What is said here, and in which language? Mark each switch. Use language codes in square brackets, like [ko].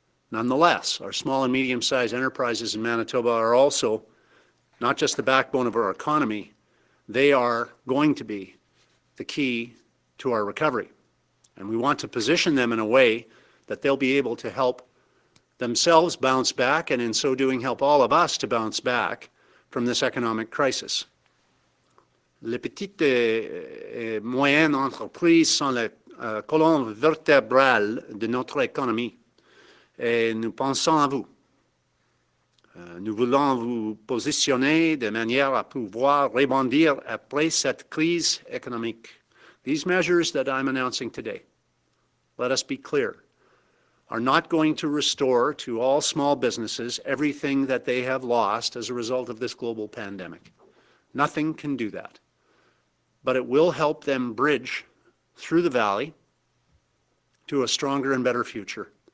[en] Nonetheless, our small and medium-sized enterprises in Manitoba are also not just the backbone of our economy, they are going to be the key to our recovery. And we want to position them in a way that they'll be able to help themselves bounce back, and in so doing help all of us to bounce back from this economic crisis. [fr] Les petites et moyennes entreprises sont la colonne vertébrale de notre économie. Et nous pensons à vous. Nous voulons vous positionner de manière à pouvoir rebondir après cette crise économique. [en] These measures that I'm announcing today, let us be clear, are not going to restore to all small businesses everything that they have lost as a result of this global pandemic. Nothing can do that. But it will help them bridge through the valley to a stronger and better future.